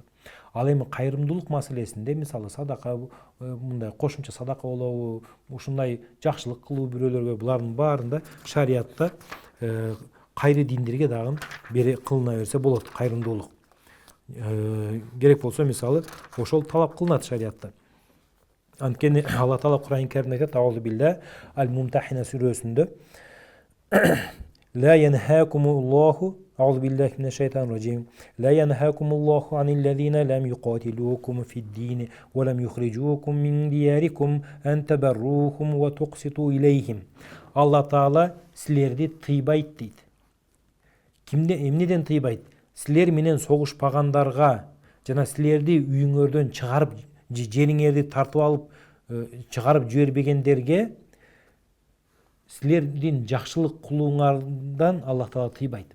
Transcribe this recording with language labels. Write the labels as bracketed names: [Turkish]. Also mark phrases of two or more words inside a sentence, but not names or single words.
[Kyrgyz] Ал эми кайрымдуулук маселесинде мисалы садака, мындай кошумча садака болобу, ушундай жакшылык кылуу бирөөлөргө, булардын баарында шариатта кайры диндерге дагы кылына берсе болот кайрымдуулук. Керек болсо мисалы ошол талап кылынат шариатта. Анткени Алла Таала Кур'ан Каримде айтат: [Arabic] "أعوذ بالله الممتحنة" сүрөсүндө لا ينهاكم الله أعوذ بالله من الشيطان الرجيم لا ينهاكم الله عن الذين لم يقاتلوكم في الدين ولم يخرجوكم من دياركم أن تبروهم وتقسطوا إليهم. [Kyrgyz] Алла Таала силерди тыйбайт дейт. Эмнеден тыйбайт? Силер менен согушпагандарга жана силерди үйүңөрдөн чыгарып, жериңерди тартып алып чыгарып жибербегендерге силердин жакшылык кылууңардан Аллах Таала тыйбайт.